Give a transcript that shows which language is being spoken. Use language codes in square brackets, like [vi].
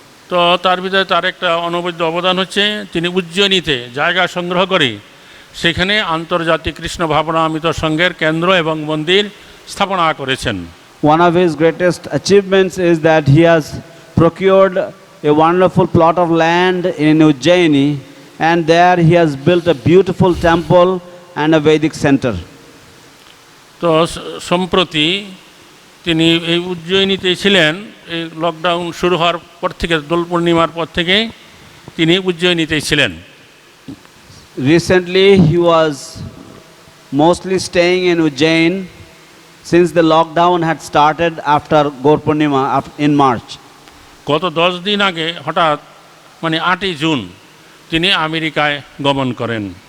[bn] তো তার ভিতরে তার একটা অনবদ্য অবদান হচ্ছে তিনি উজ্জয়িনীতে জায়গা সংগ্রহ করে সেখানে আন্তর্জাতিক কৃষ্ণ ভাবনামৃত সংঘের কেন্দ্র এবং মন্দির স্থাপনা করেছেন। [en] One of his greatest achievements is that he has procured a wonderful plot of land in Ujjaini, and there he has built a beautiful temple and a Vedic center. [bn] তো সম্প্রতি তিনি এই উজ্জয়িনীতে ছিলেন, এই লকডাউন শুরু হওয়ার পর থেকে দোল পূর্ণিমার পর থেকে তিনি উজ্জয়িনীতেই ছিলেন। [en] Recently he was mostly staying in Ujjain since the lockdown had started after Gaur Purnima in March. [bn] গত 10 দিন আগে হঠাৎ মানে 8ই জুন তিনি আমেরিকায় গমন করেন।